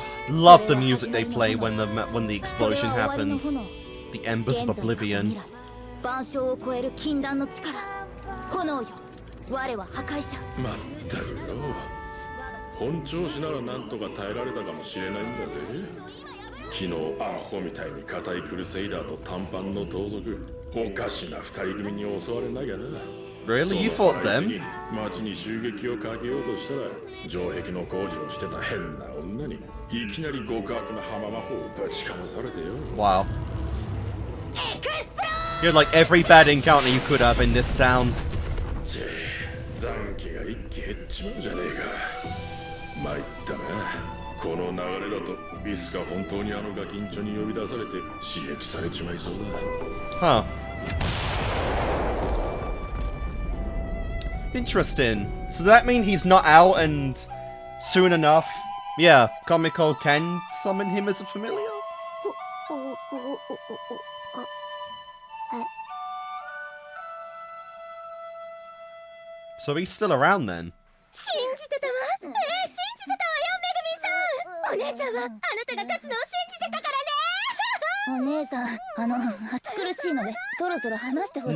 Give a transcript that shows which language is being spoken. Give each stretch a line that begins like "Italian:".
English: Love the music they play when the explosion happens. The embers of oblivion.
Japanese: 万象を超える禁断の力、炎よ、我は破壊者。まったくよ本調子ならなんとか耐えられたかもしれないんだぜ昨日アホみたいに硬いクルセイダーと短パンの盗賊おかしな二人組に襲われなきゃな
English: Really? You fought them?
Japanese: 町に襲撃をかけようとしたら城壁の工事をしてた変な女にいきなり極悪な浜魔法をぶちかまされてよ
English: Wow. You had like every bad encounter you could have in this town.
Japanese: チェ残機が一気減っちまうじゃねえか参ったなこの流れだとビスが本当にあのガキンチョに呼び出されて刺激されちまいそうだ
English: Huh. Interesting. So that mean he's not out and soon enough, yeah, Kamiko can summon him as a familiar? So he's still around then?
Japanese: 信じてたわ。信じてたわよ、めぐみさん。お姉ちゃんはあなたが勝つのを信じてたからね。お姉さん、暑苦しいのでそろそろ話してほしい